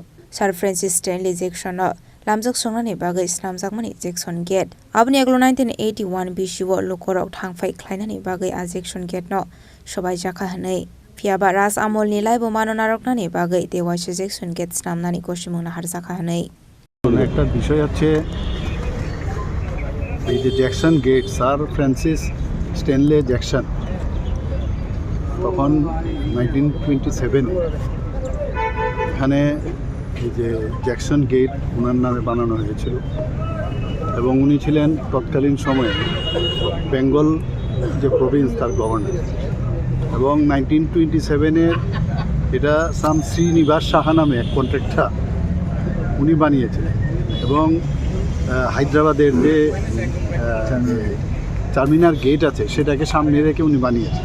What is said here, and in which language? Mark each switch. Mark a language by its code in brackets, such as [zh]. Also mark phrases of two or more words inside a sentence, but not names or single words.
[trp] Sir Francis Stanley Jackson no Lamjak Songnani Bagai Snamjakmani Jackson Gate. Abni aglo 1981 bishiwo lokorok thangfai khlainani bagai a Jackson Gate no sobai jaka hanei. Piaba Ras Amol ni laibo mano naroknani bagai dewaise Jackson Gate snamnani koshimungna harjaka hanei. [bn] একটা বিষয় আছে এই যে জ্যাকসন গেট স্যার ফ্রান্সিস স্ট্যানলে জ্যাকসন তখন 1927 এখানে এই যে জ্যাকসন গেট ওনার নামে বানানো হয়েছিল এবং উনি ছিলেন তৎকালীন সময়ে বেঙ্গল যে প্রভিন্স তার গভর্নর এবং 1927-এ এটা শ্রীনিবাস সাহা নামে এক কন্ট্রাক্টর উনি বানিয়েছিলেন এবং হায়দ্রাবাদের যে চারমিনার গেট আছে সেটাকে সামনে রেখে উনি বানিয়েছেন।